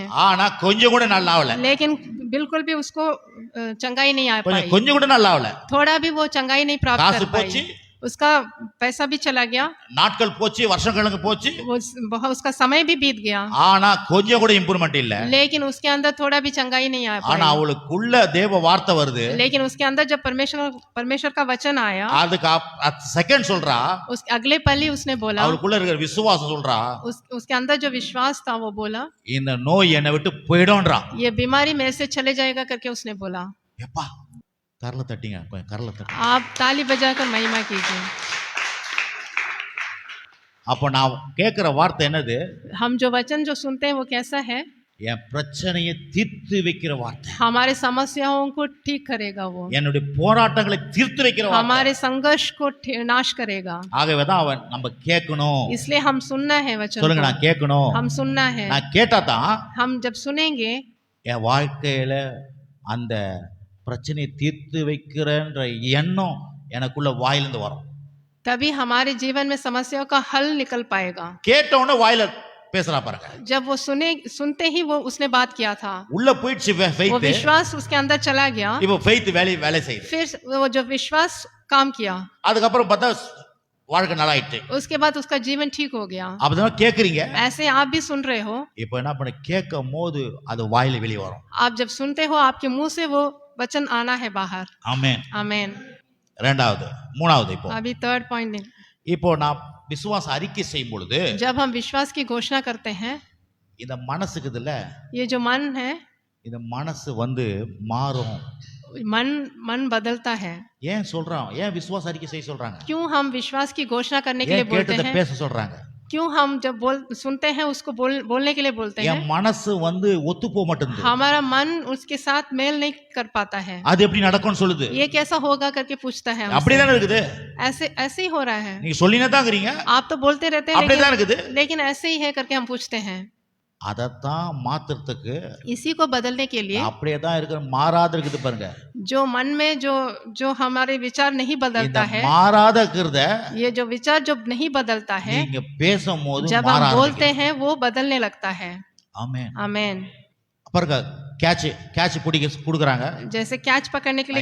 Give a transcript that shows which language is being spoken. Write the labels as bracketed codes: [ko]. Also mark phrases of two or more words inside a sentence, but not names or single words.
[ta] ஆனா கொஞ்சம் கூட நல்லா ஆகல [hi] लेकिन बिल्कुल भी उसको चंगाई नहीं आ पाई। [ta] கொஞ்சம் கூட நல்லா ஆகல [hi] थोड़ा भी वो चंगाई नहीं प्राप्त [ta] காசு [hi] कर [ta] போச்சு [hi] पाई। उसका पैसा भी चला गया [ta] நாட்கள் போச்சு வருஷம் கணக்கு போச்சு [hi] उसका समय भी बीत गया [ta] ஆனா கொஞ்சம் கூட இம்ப்ரூவ்மென்ட் இல்ல। [hi] लेकिन उसके अंदर थोड़ा भी चंगाई नहीं आ [ta] ஆனா [hi] पाई। [ta] அவளுக்குள்ள தேவ வார்த்தை வருது [hi] लेकिन उसके अंदर जब परमेश्वर का वचन आया [ta] அதுக்கு செகண்ட் சொல்றா [hi] उस अगले पल ही उसने बोला [ta] அவளுக்குள்ள இருக்கிற விசுவாசம் சொல்றா [hi] उसके अंदर जो विश्वास था वो बोला [ta] இந்த நோய் என்னை விட்டு போய்டும்ன்றா [hi] ये बीमारी मेरे से चले जाएगा करके उसने बोला। [ta] எப்பா கரல தட்டிங்க கொஞ்சம் கரல தட்டுங்க [hi] आप ताली बजाकर महिमा कीजिए। [ta] அப்ப நான் கேக்குற வார்த்தை என்னது [hi] हम जो वचन जो सुनते हैं वो कैसा है? [ta] என் பிரச்சனையை தீர்த்து வைக்கிற வார்த்தை [hi] हमारे समस्याओं को ठीक करेगा वो [ta] என்னுடைய போராட்டங்களை தீர்த்து வைக்கிற வார்த்தை [hi] हमारे संघर्ष को नाश करेगा। [ta] ஆகவே தான் அவன் நம்ம கேட்கணும் [hi] इसलिए हम सुनना है वचन [ta] சொல்லுங்க [hi] को। [ta] நான் கேட்கணும் [hi] हम सुनना है। [ta] நான் கேட்டா தான் [hi] हम जब सुनेंगे [ta] என் வாழ்க்கையில அந்த பிரச்சனையை தீர்த்து வைக்கிறன்ற எண்ணம் எனக்குள்ள வாயிலிருந்து வரும் [hi] तभी हमारे जीवन में समस्याओं का हल निकल पाएगा। [ta] கேட்ட उடனே வாயில பேசுறா பாருங்க [hi] जब वो सुनते ही वो उसने बात किया था [ta] உள்ள போயிடுச்சு [hi] वो [ta] ஃபெய்த் [hi] विश्वास उसके अंदर चला गया। [ta] இப்போ ஃபெய்த் வேலை செய்யுது [hi] फिर वो जो विश्वास काम किया [ta] அதுக்கு அப்புறம் பார்த்தா வாழ்க்கை நல்லா ஆயிட்டு [hi] उसके बाद उसका जीवन ठीक हो गया। [ta] அப்பதான் கேக்குறீங்க [hi] ऐसे आप भी सुन रहे हो। [ta] இப்போ என்ன பண்ண கேட்கும் போது அது வாயில வெளிய வரும் [hi] आप जब सुनते हो आपके मुंह से वो वचन आना है बाहर। [ta] ஆமென் [hi] आमेन। [ta] இரண்டாவது மூணாவது இப்போ [hi] अभी [en] third point [ta] இப்போ நான் விசுவாச அறிக்கை செய்யும் பொழுது [hi] जब हम विश्वास की घोषणा करते हैं [ta] இந்த மனசுக்குதுல [hi] ये जो मन है [ta] இந்த மனசு வந்து மாறும் [hi] मन बदलता है। [ta] ஏன் சொல்றான் ஏன் விசுவாச அறிக்கை செய்ய சொல்றாங்க [hi] क्यों हम विश्वास की घोषणा करने के लिए [ta] ஏன் [hi] बोलते [ta] கேட்டத [hi] हैं? [ta] பேச சொல்றாங்க [hi] क्यों हम जब सुनते हैं उसको बोलने के लिए बोलते हैं? [ta] என் மனசு வந்து ஒத்து போக மாட்டேங்குது [hi] हमारा मन उसके साथ मेल नहीं कर पाता है। [ta] அது எப்படி நடக்கும்னு சொல்லுது [hi] ये कैसा होगा करके पूछता है। [ta] அப்படிதான் இருக்குது [hi] ऐसे ही हो रहा है। [ta] நீங்க சொல்லினே தான் இருக்கீங்க [hi] आप तो बोलते रहते हैं [ta] அப்படிதான் இருக்குது [hi] लेकिन ऐसे ही है करके हम पूछते हैं। [ta] அதத்தான் மாத்துறதுக்கு [hi] इसी को बदलने के लिए [ta] அப்படியே தான் இருக்கு மாறாத இருக்குது பாருங்க [hi] जो मन में जो हमारे विचार नहीं [ta] இந்த [hi] बदलता है [ta] மாறாத இருக்கிறத [hi] ये जो विचार जो नहीं बदलता है [ta] நீங்க பேசும்போது [hi] जब हम [ta] மாறாத [hi] बोलते हैं वो बदलने लगता है। [ta] ஆமென் [hi] आमेन। [ta] பாருங்க கேட்ச் பிடிக்க குடுக்குறாங்க [hi] जैसे कैच पकड़ने के लिए